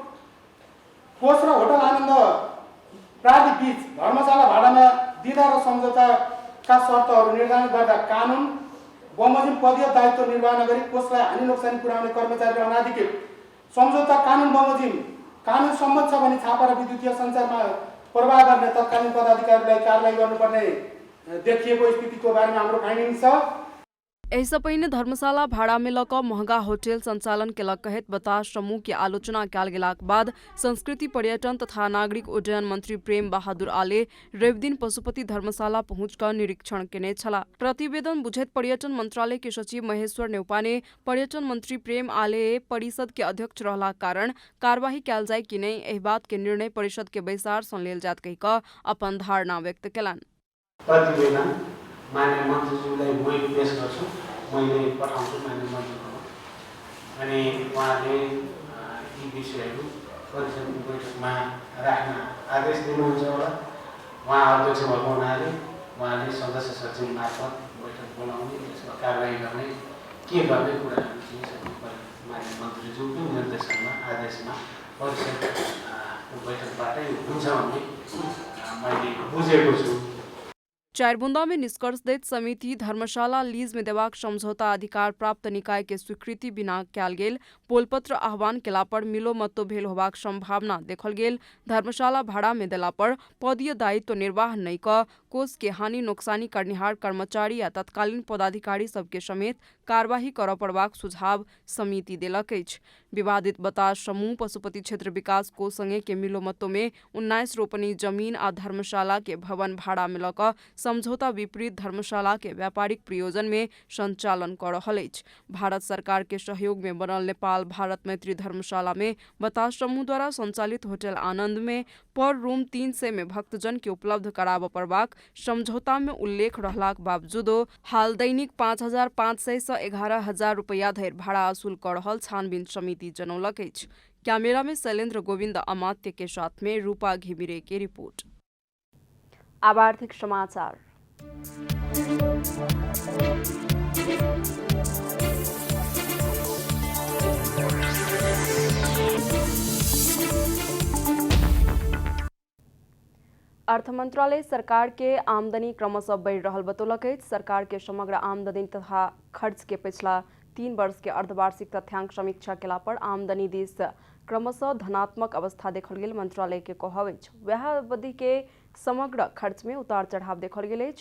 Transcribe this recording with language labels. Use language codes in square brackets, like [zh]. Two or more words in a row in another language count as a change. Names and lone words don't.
[ne] कोष र होटल आनन्द प्रालि बीच धर्मशाला भाडामा दिँदा र सम्झौताका शर्तहरू निर्धारण गर्दा कानुन बमोजिम पदीय दायित्व निर्वाह नगरी कोषलाई हानि नोक्सानी पुर्याउने कर्मचारी र अनाधिकृत सम्झौता कानुन बमोजिम कानुन सम्मत छ भने छापा र विद्युतीय सञ्चारमा प्रवाह गर्ने तत्कालीन पदाधिकारीलाई कारबाही गर्नुपर्ने देखिएको स्थितिको बारेमा हाम्रो फाइन्डिङ छ। [mai] एहिसँ पहिने धर्मशाला भाड़ा में लऽ कऽ महंगा होटल संचालन केलक कहैत बतास समूह के आलोचना कयल गेलाक बाद संस्कृति, पर्यटन तथा नागरिक उड्डयन मंत्री प्रेम बहादुर आले रवि दिन पशुपति धर्मशाला पहुँच कऽ निरीक्षण केने छलाह। प्रतिवेदन बुझैत पर्यटन मंत्रालय के सचिव महेश्वर न्यौपाने पर्यटन मंत्री प्रेम आले परिषद के अध्यक्ष रहलाक कारण कार्यवाही कयल जाय कि नहीं एहि बात के निर्णय परिषद के बैसार सँ लेल जात कहि कऽ अपन धारणा व्यक्त केलनि। [ne] प्रतिवेदन माननीय मन्त्रीज्यूलाई मैले पेश गर्छु, मैले पठाउँछु माननीय मन्त्रीज्यूमा अनि उहाँले यी विषयहरू परिषदको बैठकमा राख्न आदेश दिनुहुन्छ होला। उहाँ अध्यक्ष भएको हुनाले उहाँले सदस्य सचिव मार्फत बैठक बोलाउने, यसमा कारबाही गर्ने, के गर्ने कुराहरू चाहिँ सबै माननीय मन्त्रीज्यूको निर्देशनमा आदेशमा परिषदको बैठकबाटै हुन्छ भन्ने मैले बुझेको छु। [mai] चारबुंदा में निष्कर्ष दैत समिति धर्मशाला लीज में देबाक समझौता अधिकार प्राप्त निकाय के स्वीकृति बिना कयल गेल पोलपत्र आह्वान केला पर मिलोमतो भेल होबाक संभावना देखल गेल। धर्मशाला भाड़ा में देला पर पदीय दायित्व निर्वाह नहीं क कोष के हानि नोक्सानी करनिहार कर्मचारी या तत्कालीन पदाधिकारी सबके समेत कार्यवाही करऽ पड़बाक सुझाव समिति देलक अछि। विवादित बतास समूह पशुपति क्षेत्र विकास कोष संगे के मिलोमतो में 19 रोपनी जमीन आ धर्मशाला के भवन भाड़ा में लऽ कऽ समझौता विपरीत धर्मशाला के व्यापारिक प्रयोजन में संचालन कर रहल अछि। भारत सरकार के सहयोग में बनल नेपाल भारत मैत्री धर्मशाला में बतास समूह द्वारा संचालित होटल आनंद में पर रूम 300 में भक्तजन के उपलब्ध कराबऽ पड़बाक समझौता में उल्लेख रहलाक बावजूदो हाल दैनिक 5,500 से 11,000 रुपया धरि भाड़ा वसूल कर रहल छानबीन समिति जनौलक अछि। कैमरा में शैलेंद्र गोविंद अमात्य के साथ में रूपा घिमिरे की रिपोर्ट। अब आर्थिक समाचार। अर्थ मंत्रालय सरकार के आमदनी क्रमशः बढ़ रहल बतौलक अछि। सरकार के समग्र आमदनी तथा खर्च के पिछला 3 वर्ष के अर्धवार्षिक तथ्यांक समीक्षा केला पर आमदनी दिस क्रमशः धनात्मक अवस्था देखल गेल मंत्रालय के कहब अछि। वह अवधि के समग्र खर्च में उतार चढ़ाव देखल गेल अछि।